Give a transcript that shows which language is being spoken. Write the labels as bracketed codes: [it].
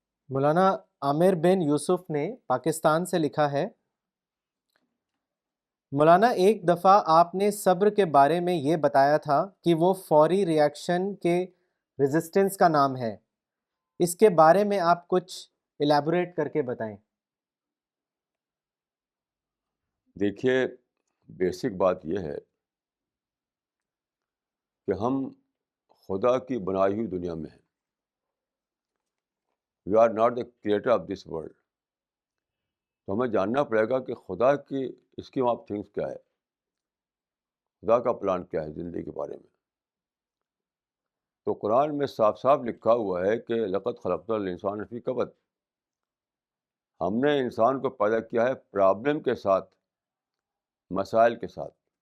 [ur] مولانا عامر بن یوسف نے پاکستان سے لکھا ہے، مولانا ایک دفعہ آپ نے صبر کے بارے میں یہ بتایا تھا کہ وہ فوری ری ایکشن کے ریزسٹنس کا نام ہے، اس کے بارے میں آپ کچھ ایلیبوریٹ کر کے بتائیں. دیکھیے، بیسک بات یہ ہے کہ ہم خدا کی بنائی ہوئی دنیا میں ہیں. [en] We are not the creator of this world. [ur] تو ہمیں جاننا پڑے گا کہ خدا کی [en] scheme of things [ur] کیا ہے, خدا کا پلان کیا ہے زندگی کے بارے میں. تو قرآن میں صاف صاف لکھا ہوا ہے کہ [ar] لقد خلقنا الانسان فی کبد. [ur] ہم نے انسان کو پیدا کیا ہے پرابلم کے ساتھ, مسائل کے ساتھ.